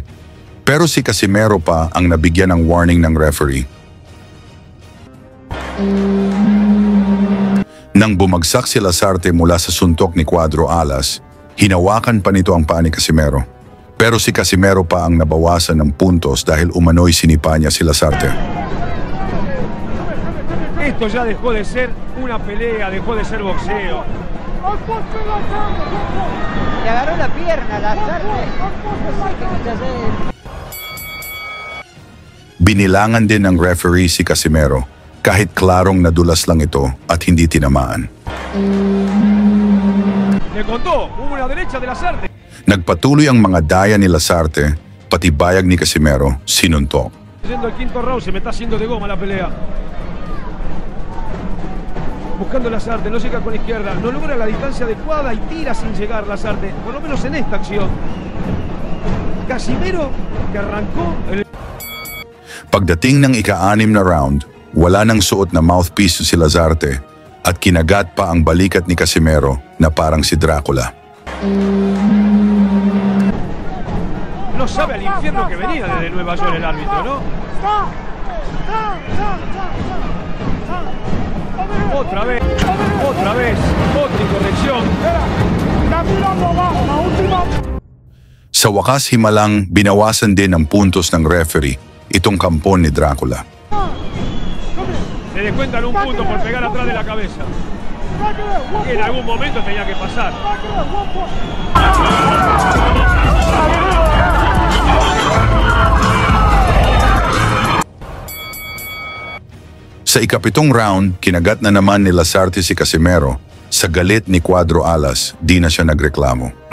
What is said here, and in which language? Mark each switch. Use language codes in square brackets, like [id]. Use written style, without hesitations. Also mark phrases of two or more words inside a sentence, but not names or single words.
[tl] Pero si Casimero pa ang nabigyan ng warning ng referee. Nang bumagsak si Lasarte mula sa suntok ni Cuadro Alas, hinawakan pa nito ang paa ni Casimero. Pero si Casimero pa ang nabawasan ng puntos dahil umano'y sinipa niya si Lasarte. [es] Esto ya dejó de ser una pelea, dejó de ser boxeo. Le agarró la pierna, Lasarte. [tl] Binilangan din ng referee si Casimero kahit klarong nadulas lang ito at hindi tinamaan. [es] Le contó, hubo una derecha de Lasarte. [tl] Nagpatuloy ang mga daya ni Lasarte, pati bayag ni Casimero, sinuntok. [es] Yendo al quinto round, se me está haciendo de goma la pelea. Buscando Lasarte, no llega con la izquierda, no logra la distancia adecuada y tira sin llegar Lasarte, por lo menos en esta acción. Casimero, que arrancó el... [tl] Pagdating ng ika-6 na round, wala nang suot na mouthpiece si Lazarte at kinagat pa ang balikat ni Casimero na parang si Dracula. [es] No sabe al infierno que venía desde Nueva York el árbitro, ¿no? Otra vez, otra incorrección. [tl] Sa wakas himalang binawasan din ang puntos ng referee itong kampon ni Dracula. [es] Se descuentan un punto por pegar atrás de la cabeza. Que en algún momento tenía que pasar. [tl] Sa ika-7 round, kinagat na naman ni Lasarte si Casimero. Sa galit ni Cuadro Alas, di na siya nagreklamo.